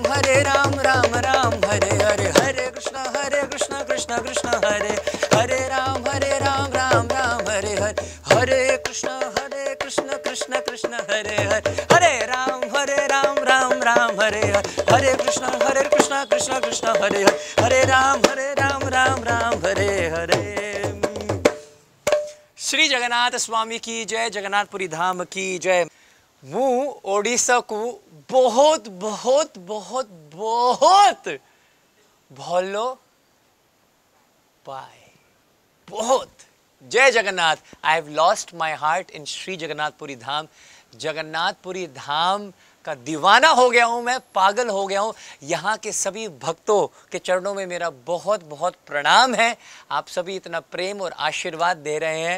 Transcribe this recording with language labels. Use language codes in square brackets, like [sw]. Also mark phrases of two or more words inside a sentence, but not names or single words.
[sa] राम राम हरे हरे, हरे कृष्ण कृष्ण कृष्ण हरे हरे, राम राम राम हरे हरे, हरे कृष्ण कृष्ण कृष्ण हरे हरे, हरे राम राम राम हरे हरे, हरे कृष्ण कृष्ण कृष्ण हरे हरे, हरे राम राम राम हरे हरे। [hi] श्री जगन्नाथ स्वामी की जय, जगन्नाथपुरी धाम की जय। [or] ମୁଁ ଓଡ଼ିଶାକୁ ବହୁତ ବହୁତ ବହୁତ ବହୁତ ଭଲ ପାଏ, ବହୁତ। [hi] जय जगन्नाथ। [en] I have lost my heart in Shri Jagannathpuri Dham. [hi] जगन्नाथपुरी धाम का दीवाना हो गया हूं मैं, पागल हो गया हूं। यहाँ के सभी भक्तों के चरणों में मेरा बहुत बहुत प्रणाम है। आप सभी इतना प्रेम और आशीर्वाद दे रहे हैं।